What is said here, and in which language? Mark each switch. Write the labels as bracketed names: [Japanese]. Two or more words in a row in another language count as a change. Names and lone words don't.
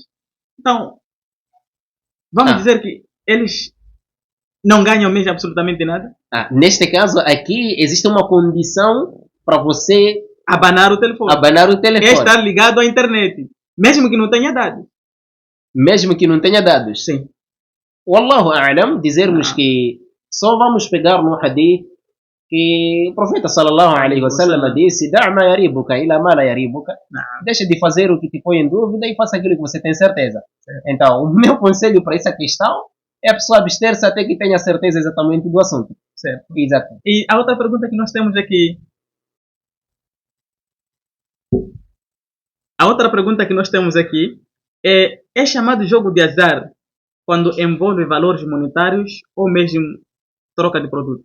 [Portuguese] Então, vamos dizer que eles não ganham mesmo absolutamente nada? Neste caso, aqui existe uma condição para você abanar o telefone. É estar ligado à internet, mesmo que não tenha dados. Mesmo que não tenha dados? Sim. [Arabic] والله أعلم, [Portuguese] dizermos que só vamos pegar no hadith que o profeta [Arabic] صلى الله عليه وسلم [Portuguese] disse: [Arabic] "دع ما يريبك إلى ما لا يريبك". [Portuguese] Deixa de fazer o que te põe em dúvida e faça aquilo que você tem certeza. Então, o meu conselho para essa questão é a pessoa abster-se até que tenha certeza exatamente do assunto. Certo. Exato. E a outra pergunta que nós temos aqui. É chamado jogo de azar quando envolve valores monetários ou mesmo troca de produtos?